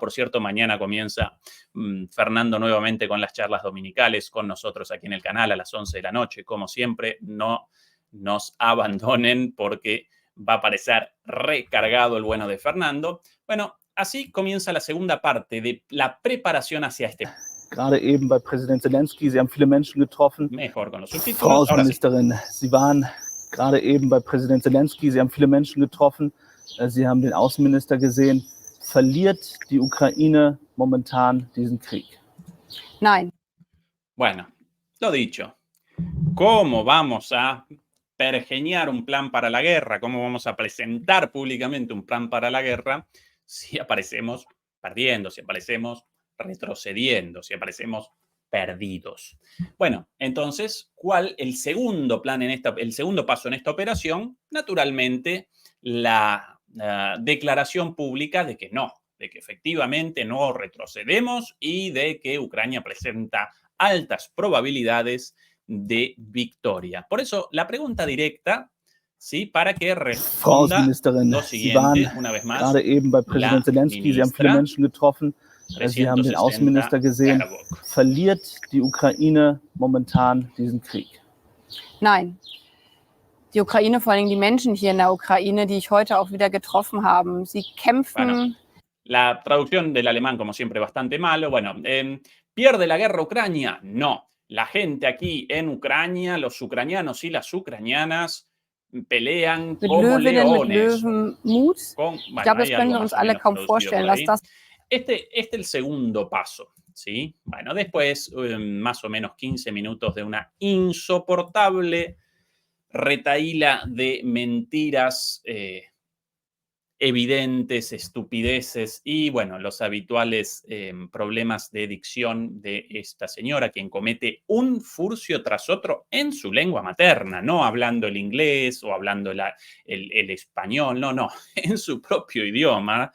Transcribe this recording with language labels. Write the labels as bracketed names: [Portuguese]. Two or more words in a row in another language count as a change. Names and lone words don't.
[Spanish] Por cierto, mañana comienza Fernando nuevamente con las charlas dominicales con nosotros aquí en el canal a las 11 de la noche. Como siempre, no nos abandonen porque va a aparecer recargado el bueno de Fernando. Bueno, así comienza la segunda parte de la preparación hacia este. [German] Gerade eben bei Präsident Zelensky, Sie haben viele Menschen getroffen. [Spanish] Mejor con los [German] Frau [Spanish] subtítulos. Ahora sí. [German] Außenministerin, Sie waren gerade eben bei Präsident Zelensky, Sie haben viele Menschen getroffen. Sie haben den Außenminister gesehen. Verliert die Ukraine momentan diesen Krieg? Nein. [Spanish] Bueno, lo dicho. ¿Cómo vamos a pergeñar un plan para la guerra? ¿Cómo vamos a presentar públicamente un plan para la guerra si aparecemos perdiendo, si aparecemos retrocediendo, si parecemos perdidos. Bueno, entonces, ¿cuál el segundo plan el segundo paso en esta operación? Naturalmente, la declaración pública de que no, de que efectivamente no retrocedemos y de que Ucrania presenta altas probabilidades de victoria. Por eso, la pregunta directa, ¿sí? Para que [German] Frau [Spanish] responda [German] Außenministerin, [Spanish] lo [German] Sie waren [Spanish] siguiente, una vez más, [German] gerade eben bei [Spanish] la [German] Präsident Zelensky. Sie haben viele [Spanish] ministra [German] Menschen getroffen. Sie haben den [Spanish] 360 [German] Außenminister gesehen. [Spanish] Baerbock. [German] Verliert die Ukraine momentan diesen Krieg? Nein. Die Ukraine, vor allem die Menschen hier in der Ukraine, die ich heute auch wieder getroffen habe, sie kämpfen. [Spanish] Bueno, la traducción del alemán, como siempre, bastante malo. Bueno, ¿pierde la guerra Ucrania? No. La gente aquí en Ucrania, los ucranianos y las ucranianas pelean [German] Mit [Spanish] como [German] Löwinnen, mit [Spanish] leones. [German] Löwenmut. [Spanish] Bueno, [German] Ich glaube, das [Spanish] hay [German] können [Spanish] algo [German] wir uns [Spanish] más o [German] alle [Spanish] menos [German] kaum [Spanish] traducido [German] vorstellen, [Spanish] por [German] was [Spanish] ahí. [German] das. [Spanish] Este es el segundo paso, ¿sí? Bueno, después, más o menos 15 minutos de una insoportable retahíla de mentiras evidentes, estupideces y, bueno, los habituales problemas de dicción de esta señora, quien comete un furcio tras otro en su lengua materna, no hablando el inglés o hablando el español, no, en su propio idioma.